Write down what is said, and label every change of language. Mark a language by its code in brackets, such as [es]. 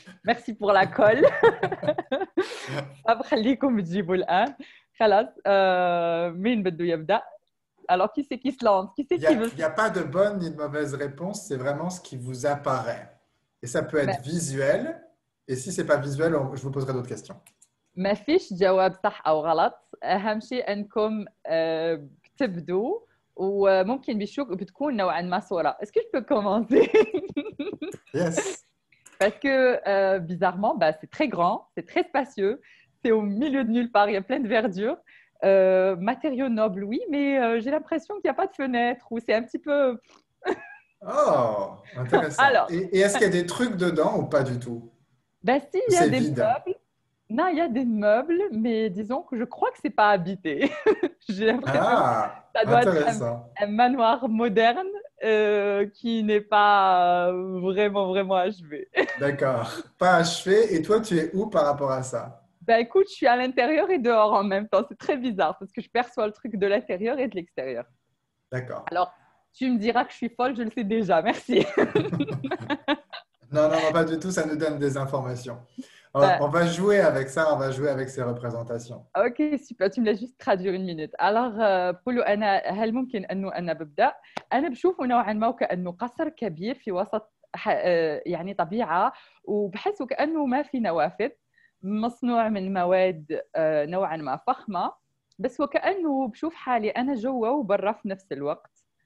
[fr] Merci pour la colle. [ar] بخليكم تجيبوا الآن. خلاص مين بده يبدأ؟ [fr] Alors qui c'est qui se lance? Qui c'est qui veut? Il y a pas de bonne ni de mauvaise réponse, c'est vraiment ce qui vous apparaît. Et ça peut être visuel. Et si c'est pas visuel, je vous poserai d'autres questions. [ar] ما فيش جواب صح أو غلط، أهم شيء أنكم بتبدوا وممكن بتكون نوعا ما صورة. [fr] Est-ce que je peux commencer? [en] Yes. [fr] Parce que bizarrement, bah, c'est très grand, c'est très spacieux, c'est au milieu de nulle part, il y a plein de verdure. Matériaux nobles, oui, mais j'ai l'impression qu'il n'y a pas de fenêtre ou c'est un petit peu... Oh, intéressant. Alors, Et est-ce qu'il y a des trucs dedans ou pas du tout? bah, si, il y a C'est des vide. meubles. Non, il y a des meubles, mais disons que je crois que c'est pas habité. J'ai l'impression que ça doit être intéressant. un manoir moderne qui n'est pas vraiment achevé. D'accord. Pas achevé. Et toi, tu es où par rapport à ça? Ben écoute, je suis à l'intérieur et dehors en même temps. C'est très bizarre parce que je perçois le truc de l'intérieur et de l'extérieur. D'accord. Alors, tu me diras que je suis folle, je le sais déjà. Merci. Non, pas du tout. Ça nous donne des informations. On va jouer avec ça. On va jouer avec ces représentations. [ar] اوكي سوبر. [fr] tu me laisses juste traduire une minute. [ar] alors قولوا انا هل ممكن انه انا ببدا؟ انا بشوفه نوعا ما وكانه قصر كبير في وسط يعني طبيعه، وبحس وكانه ما في نوافذ، مصنوع من مواد نوعا ما فخمه، بس وكانه بشوف حالي انا جوا وبرا في نفس الوقت.